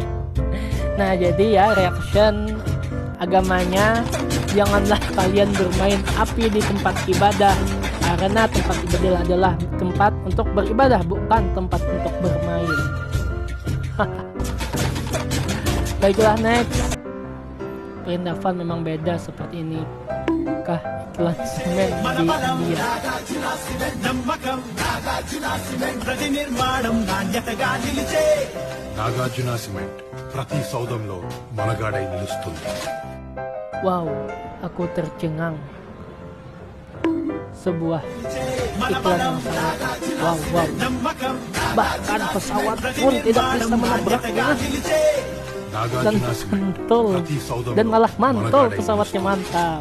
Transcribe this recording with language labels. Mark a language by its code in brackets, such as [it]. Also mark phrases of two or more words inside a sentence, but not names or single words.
[id] Nah, jadi ya reaction agamanya, janganlah kalian bermain api di tempat ibadah, karena tempat ibadah adalah tempat untuk beribadah, bukan tempat untuk bermain. Baiklah, next. Perindavan memang beda seperti ini kah iklan semen di India. [te] నాగార్జున సిమెంట్ ప్రతి సౌదంలో మనగాడై నిలుస్తుంది. [id] Wow, aku tercengang. Sebuah iklan yang sangat wow. Bahkan pesawat pun tidak bisa menabraknya. Dan mantul, dan malah mantul pesawatnya, mantap.